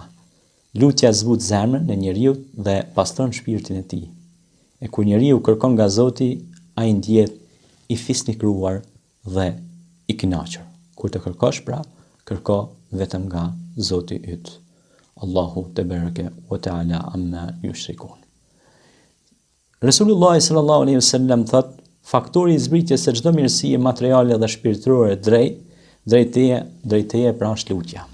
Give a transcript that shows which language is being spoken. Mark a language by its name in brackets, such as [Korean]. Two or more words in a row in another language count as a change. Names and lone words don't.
[Albanian] Lutja zbut zemrën e njeriu dhe pastron shpirtin e tij. E kur njeriu kërkon nga Zoti, ai ndjehet i fisnikruar dhe i kënaqur. Kur të kërkosh pra, kërko vetëm nga Zoti yt. [Arabic] الله تبارك وتعالى عما يشركون. [Albanian] Resulullah [Arabic] صلى الله عليه وسلم [Albanian] thot: faktori i zbritjes së çdo mirësie materiale dhe shpirtërore drejt teje pra është lutja.